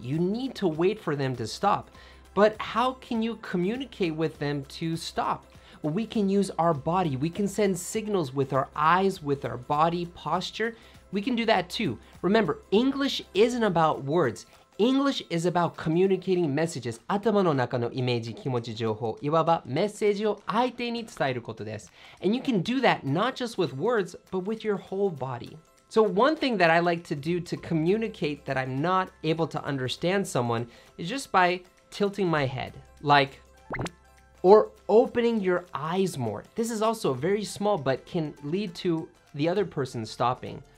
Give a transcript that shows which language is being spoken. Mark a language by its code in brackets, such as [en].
[en] You need to wait for them to stop. But how can you communicate with them to stop? Well, we can use our body. We can send signals with our eyes, with our body posture. We can do that too. Remember, English isn't about words. English is about communicating messages. [ja] 頭の中のイメージ、気持ち、情報。いわばメッセージを相手に伝えることです。 [en] And you can do that not just with words, but with your whole body. So one thing that I like to do to communicate that I'm not able to understand someone is just by tilting my head, like, or opening your eyes more. This is also very small, but can lead to the other person stopping.